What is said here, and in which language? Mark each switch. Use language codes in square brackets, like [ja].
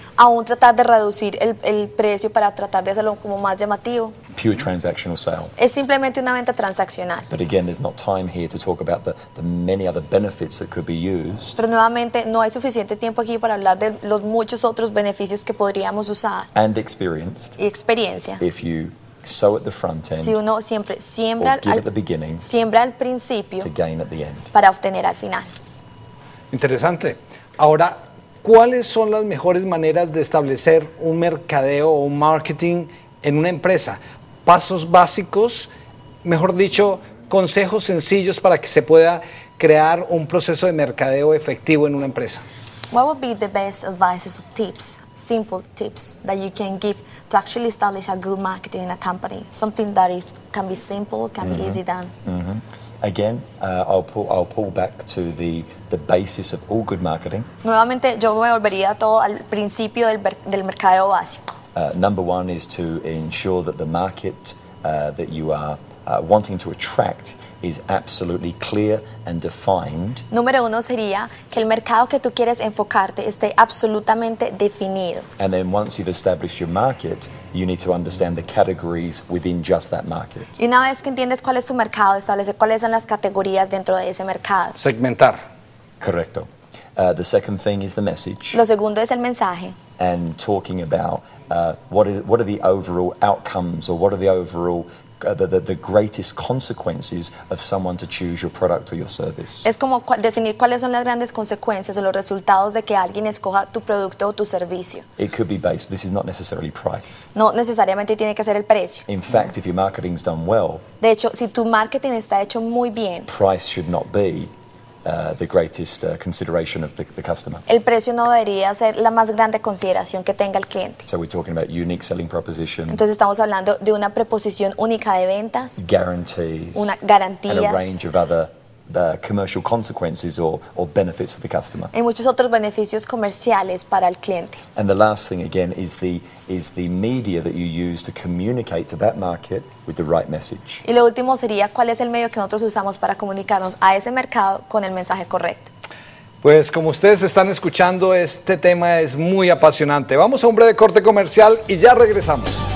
[es] aún tratar de reducir el precio para tratar de hacerlo como más llamativo. [en] Pure transactional sale. [es] Es simplemente una venta transaccional. [en] But again, there's not time here to talk about the many other benefits that could be used [es] Pero nuevamente no hay suficiente tiempo aquí para hablar de los muchos otros beneficios que podríamos usar [en] and experienced [es] y experiencia. [en] if you sow at the front end [es] Si uno siempre siembra [en] or give at the beginning [es] siembra al principio [en] to gain at the end. [es] para obtener al final. Interesante. Ahora, ¿cuáles son las mejores maneras de establecer un mercadeo o un marketing en una empresa? Pasos básicos, mejor dicho, consejos sencillos para que se pueda crear un proceso de mercadeo efectivo en una empresa. [en] What would be the best advices or tips, simple tips that you can give to actually establish a good marketing in a company? Something that can be simple, can be easy done. Again, I'll pull back to the basis of all good marketing. [es] Nuevamente, yo me volvería todo al principio del mercadeo básico. [en] Number one is to ensure that the market that you are wanting to attract is absolutely clear and defined. [es] Número uno sería que el mercado que tú quieres enfocarte esté absolutamente definido. [en] And then once you've established your market, you need to understand the categories within just that market. [es] Y una vez que entiendes cuál es tu mercado, establecer cuáles son las categorías dentro de ese mercado. Segmentar. Correcto. [en] The second thing is the message. [es] Lo segundo es el mensaje. [en] And talking about what are the overall outcomes, or what are the overall the greatest consequences of someone to choose your product or your service. [es] Es como definir cuáles son las grandes consecuencias o los resultados de que alguien escoja tu producto o tu servicio. [en] It could be based, this is not necessarily price. [es] No necesariamente tiene que ser el precio. [en] In fact, if your marketing's done well, [es] De hecho, si tu marketing está hecho muy bien, [en] price should not be the greatest consideration of the customer. [es] el precio no debería ser la más grande consideración que tenga el cliente. [en] So we're talking about unique selling proposition, [es] Entonces estamos hablando de una preposición única de ventas, [en] guarantees, and a [es] garantías [en] range of other commercial consequences or benefits for the customer. [es] y muchos otros beneficios comerciales para el cliente. [en] And the last thing again is the media that you use to communicate to that market with the right message. [es] Y lo último sería cuál es el medio que nosotros usamos para comunicarnos a ese mercado con el mensaje correcto. Pues como ustedes están escuchando, este tema es muy apasionante. Vamos a un breve corte comercial y ya regresamos.